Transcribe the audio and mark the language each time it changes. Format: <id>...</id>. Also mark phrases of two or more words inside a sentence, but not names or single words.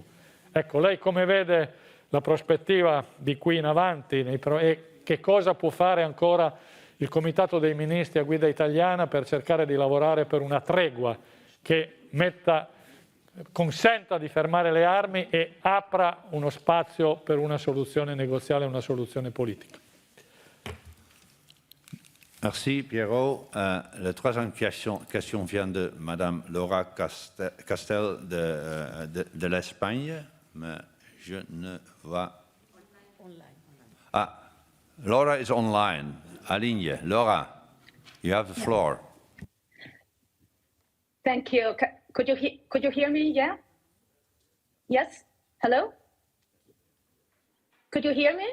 <it>Ecco, lei come vede la prospettiva di qui in avanti e che cosa può fare ancora il Comitato dei Ministri a guida italiana per cercare di lavorare per una tregua che consenta di fermare le armi e apra uno spazio per una soluzione negoziale, una soluzione politica?</it> <fr>Merci, Pierrot. La troisième question vient de Madame Laura Castel de l'Espagne, mais je ne vois...</fr> <en>Ah, Laura is online. Aligne. Laura, you have the floor. Thank you. Could you hear me? Yeah? Yes? Hello? Could you hear me?</en>